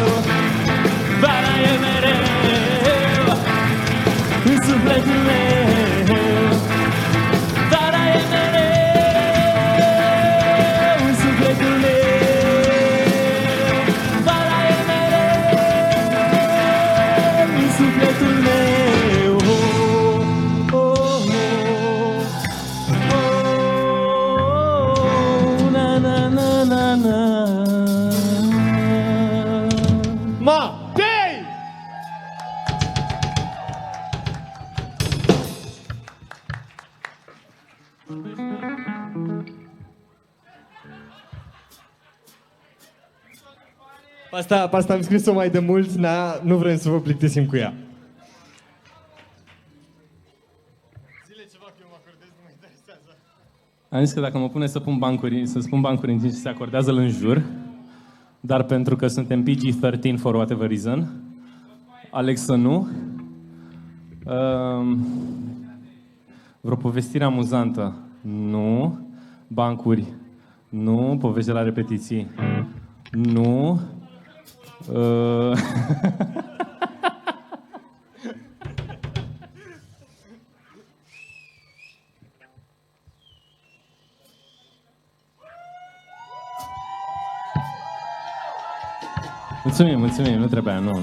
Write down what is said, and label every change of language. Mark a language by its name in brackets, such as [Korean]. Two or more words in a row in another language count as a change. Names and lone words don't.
[Romanian] Vara e mereu în sufletul meu. Vara e mereu în sufletul meu. Vara e mereu în sufletul meu. Oh, oh, oh, oh, na, na, na, na, na. Matei! Pe asta am scris-o mai de mult, nu vrem să vă plictisim cu ea. Am zis că dacă mă pune să spun bancuri în timp ce se acordează în jur, dar pentru că suntem PG-13 [English] for whatever reason, [Romanian] aleg să nu. Vreo povestire amuzantă? Nu. Bancuri? Nu. Povești la repetiții? Nu. Mulțumim, nu trebuia, nu.